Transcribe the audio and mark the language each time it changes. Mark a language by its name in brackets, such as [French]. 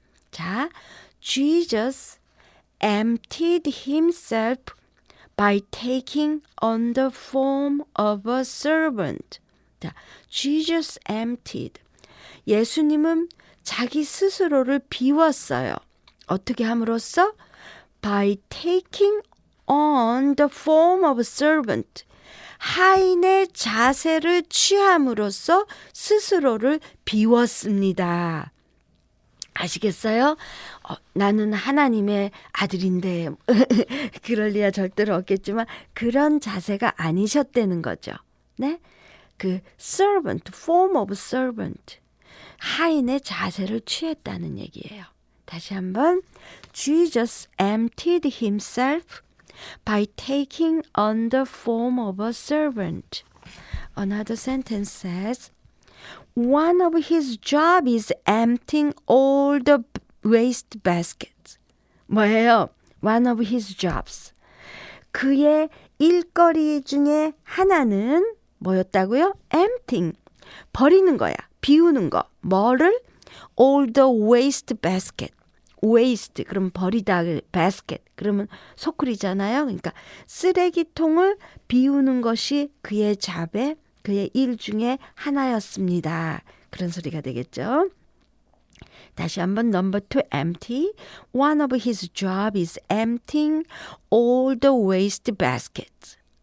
[English] 자, Jesus emptied himself by taking on the form of a servant. 자, Jesus emptied. [Korean] 예수님은 자기 스스로를 비웠어요. 어떻게 함으로써? [English] By taking on the form of a servant. [Korean] 하인의 자세를 취함으로써 스스로를 비웠습니다. 아시겠어요? 나는 하나님의 아들인데 그럴 리야 절대로 없겠지만 그런 자세가 아니셨다는 거죠. [English] 네? 그 servant, form of servant. [Korean] 하인의 자세를 취했다는 얘기예요. 다시 한번 [English] Jesus emptied himself by taking on the form of a servant. Another sentence says one of his job is emptying all the waste baskets. [Korean] 뭐예요? [English] One of his jobs. [Korean] 그의 일거리 중에 하나는 뭐였다고요? emptying. 버리는 거야. 비우는 거. 뭐를? [English] all the waste basket. [Korean] waste 그럼 버리다 basket 그러면 소쿠리잖아요. 그러니까 쓰레기통을 비우는 것이 그의 잡에 그의 일 중에 하나였습니다. 그런 소리가 되겠죠. 다시 한번 [English] number 2 empty. One of his job is emptying all the waste baskets.